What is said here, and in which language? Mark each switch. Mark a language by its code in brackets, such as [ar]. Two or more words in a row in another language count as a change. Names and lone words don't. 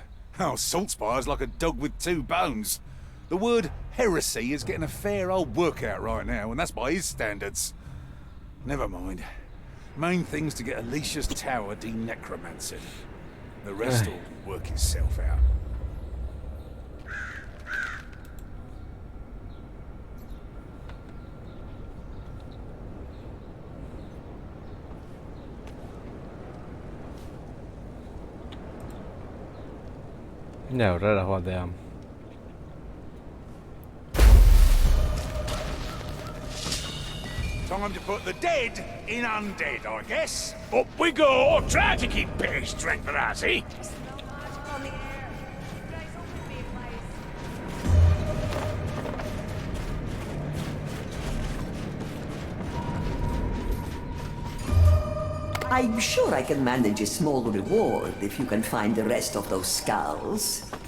[en] Oh, Saltspire's like a dog with two bones. The word heresy is getting a fair old workout right now, and that's by his standards. Never mind. Main thing's to get Alicia's tower de-necromancered. The rest will work itself out. [eu] Ja, aurrera joatea. [en] Time to put the dead in undead, I guess. Up we go! Try to keep pace, Tranquilazzi. I'm sure I can manage a small reward if you can find the rest of those skulls.